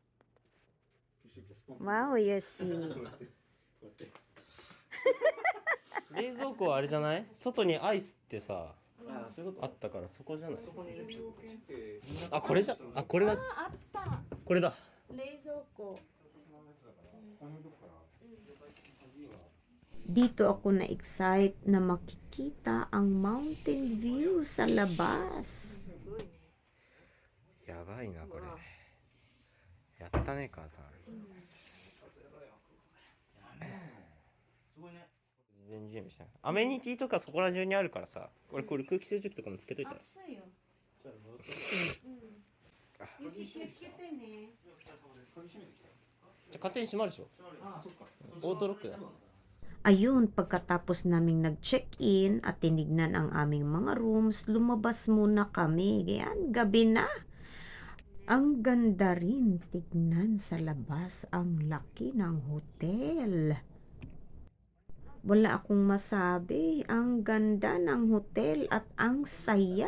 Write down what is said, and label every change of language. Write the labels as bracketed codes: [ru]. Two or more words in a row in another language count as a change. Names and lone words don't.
[ja] わお、よし。冷蔵庫はあれじゃない？外にアイスってさ、あ、そういうこあったからそこじゃない？そこに入れておけて。あ、これじゃ、あ、これだ、あった。これだ。冷蔵庫。 [tl] Dito ako na-excite na makikita ang [en] mountain view [tl] sa labas. [ja] やばいなこれ。やったね母さん。すごいね。事前準備した。アメニティとかそこら中にあるからさ。俺これ空気清浄機とかもつけといたら。暑いよ。じゃあ戻って。よし、気をつけてね。じゃあ勝手に閉まるでしょ。あ、そっか。オートロックだ。 [tl] Ayun, pagkatapos naming nag-check-in at tinignan ang aming mga rooms, lumabas muna kami. Yan, gabi na. Ang ganda rin tignan sa labas, ang laki ng hotel. Wala akong masabi, ang ganda ng hotel at ang saya.